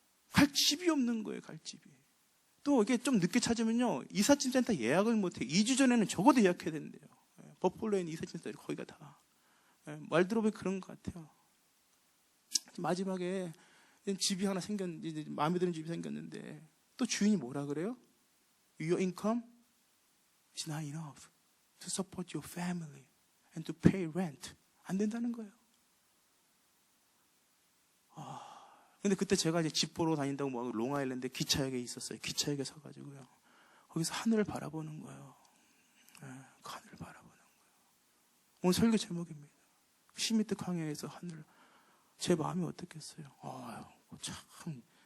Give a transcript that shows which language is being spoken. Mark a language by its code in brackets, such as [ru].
[ko] 갈 집이 없는 거예요, 갈 집이. 또 이게 좀 늦게 찾으면요, 이삿짐 센터 예약을 못 해요. 2주 전에는 적어도 예약해야 된대요. 버폴로에 있는 이삿짐 센터 거기가 다. 말 들어보면 그런 것 같아요. 마지막에 집이 하나 이제 마음에 드는 집이 생겼는데, 또 주인이 뭐라 그래요? [en] Your income is not enough to support your family and to pay rent. [ko] 안 된다는 거예요. 근데 그때 제가 이제 집 보러 다닌다고 뭐 롱아일랜드 기차역에 있었어요. 기차역에 서가지고요. 거기서 하늘을 바라보는 거예요. 그 하늘을 바라보는 거예요. 오늘 설교 제목입니다. 시미트 광야에서 하늘. 제 마음이 어떻겠어요? 참.